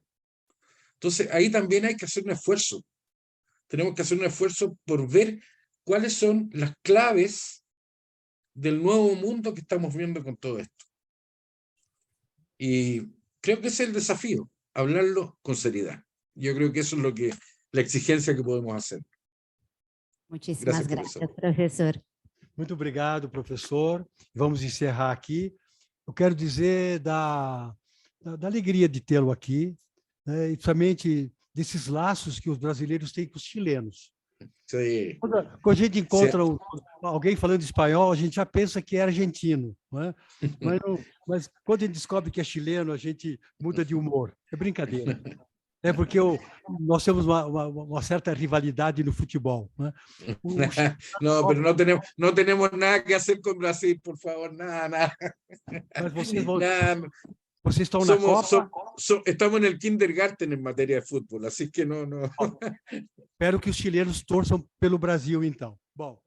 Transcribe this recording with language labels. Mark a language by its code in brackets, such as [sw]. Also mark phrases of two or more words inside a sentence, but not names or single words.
[es] Entonces, ahí también hay que hacer un esfuerzo. Tenemos que hacer un esfuerzo por ver cuáles son las claves del nuevo mundo que estamos viendo con todo esto. Y creo que ese es el desafío, hablarlo con seriedad. Yo creo que eso es la exigencia que podemos hacer. Muchísimas gracias, professor. [pt] Muito obrigado, professor. Vamos encerrar aqui. Eu quero dizer da alegria de tê-lo aqui, né, e principalmente desses laços que os brasileiros têm com os chilenos. [es] Sí. [pt] Quando a gente encontra alguém falando espanhol, a gente já pensa que é argentino, né? Mas quando a gente descobre que é chileno, a gente muda de humor. É brincadeira. É porque nós temos uma certa rivalidade no futebol, né? [es] No, pero no tenemos nada que hacer con Brasil, por favor, nada. [pt] Mas vocês estão na Copa. [es] Estamos en el kindergarten en materia de fútbol, así que no. [pt] Espero que os chilenos torçam pelo Brasil, então. Bom.